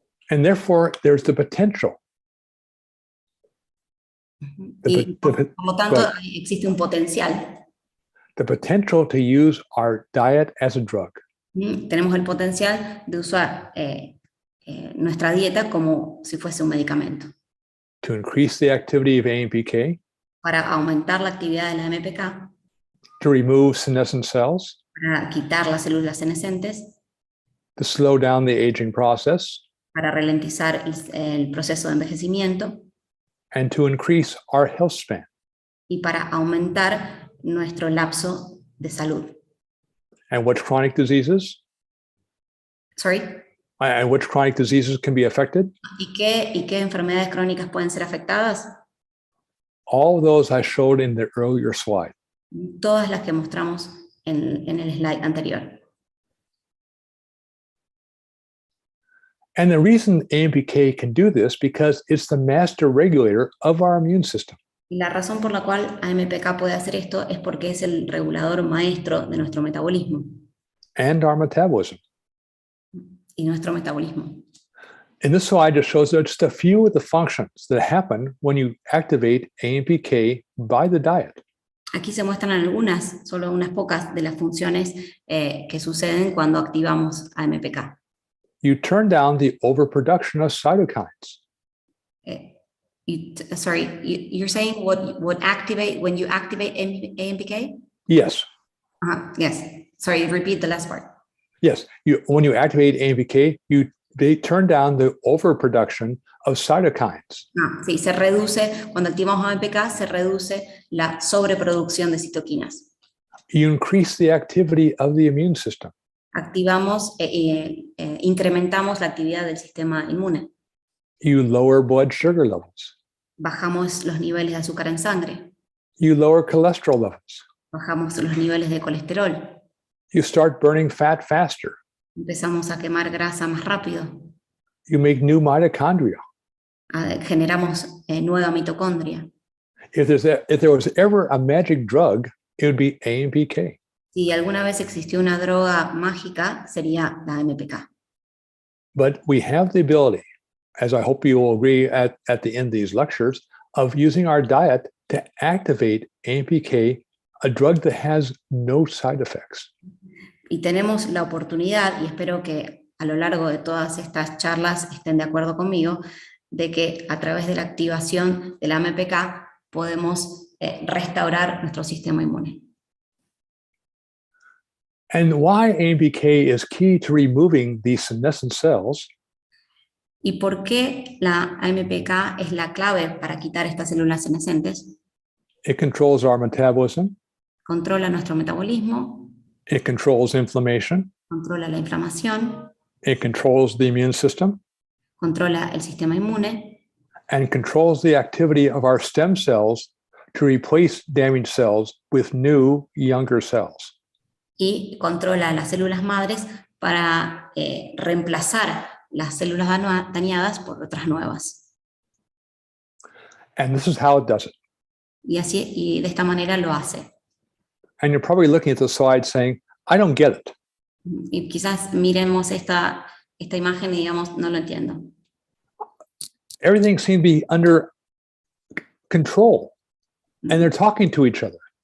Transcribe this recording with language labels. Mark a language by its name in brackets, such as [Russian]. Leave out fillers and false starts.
[English] And therefore, there's the potential. [Spanish] Y por lo tanto, existe un potencial. [English] The potential to use our diet as a drug. [Spanish] Tenemos el potencial de usar nuestra dieta como si fuese un medicamento. [English] To increase the activity of Ampk, [Spanish] Para aumentar la actividad de la Ampk, [English] to remove senescent cells, [Spanish] para quitar las células senescentes, [English] to slow down the aging process, [Spanish] para ralentizar el proceso de envejecimiento [English] and to increase our health span. [Spanish] y para aumentar nuestro lapso de salud. [English] And which chronic diseases? Sorry. And which chronic diseases can be affected? [Spanish] ¿Y qué enfermedades crónicas pueden ser afectadas? [English] All those I showed in the earlier slide. [Spanish] Todas las que mostramos en el slide anterior. [English] And the reason Ampk can do this because it's the master regulator of our immune system. [Spanish] Y la razón por la cual Ampk puede hacer esto es porque es el regulador maestro de nuestro metabolismo. [English] And our metabolism. [Spanish] Y nuestro metabolismo. [English] And this slide just shows just a few of the functions that happen when you activate Ampk by the diet. [Spanish] Aquí se muestran algunas, solo unas pocas de las funciones que suceden cuando activamos Ampk. [English] You turn down the overproduction of cytokines. You're saying what activate when you activate Ampk? Yes. Yes. Sorry, repeat the last part. Yes. When you activate Ampk, they turn down the overproduction of cytokines. [Spanish] Sí, se reduce, cuando activamos Ampk, se reduce la sobreproducción de citoquinas. [English] You increase the activity of the immune system. [Spanish] Activamos, incrementamos la actividad del sistema inmune. [English] You lower blood sugar levels. [Spanish] Bajamos los niveles de azúcar en sangre. [English] You lower cholesterol levels. [Spanish] Bajamos los niveles de colesterol. [English] You start burning fat faster. [Spanish] Empezamos a quemar grasa más rápido. [English] You make new mitochondria. [Spanish] Generamos nueva mitocondria. [English] If there was ever a magic drug, it would be Ampk. [Spanish] Si alguna vez existió una droga mágica, sería la Ampk. [English] But we have the ability, as I hope you will agree at the end of these lectures, of using our diet to activate Ampk, a drug that has no side effects. [Spanish] Y tenemos la oportunidad, y espero que a lo largo de todas estas charlas estén de acuerdo conmigo, de que a través de la activación de la Ampk podemos restaurar nuestro sistema inmune. [English] And why Ampk is key to removing these senescent cells [Spanish] ¿Y por qué la Ampk es la clave para quitar estas células senescentes? [English] it controls our metabolism, [Spanish] Controla nuestro metabolismo, [English] it controls inflammation, [Spanish] controla la inflamación, [English] it controls the immune system, [Spanish] controla el sistema inmune [English] and controls the activity of our stem cells to replace damaged cells with new, younger cells. [Spanish] Y controla las células madres para reemplazar las células dañadas por otras nuevas. [English] And this is how it does it. [Spanish] Y de esta manera lo hace. [English] And you're probably looking at the slide saying, I don't get it. [Spanish] Y quizás miremos esta imagen y digamos, no lo entiendo. [English] Everything seems to be under control, and they're talking to each other.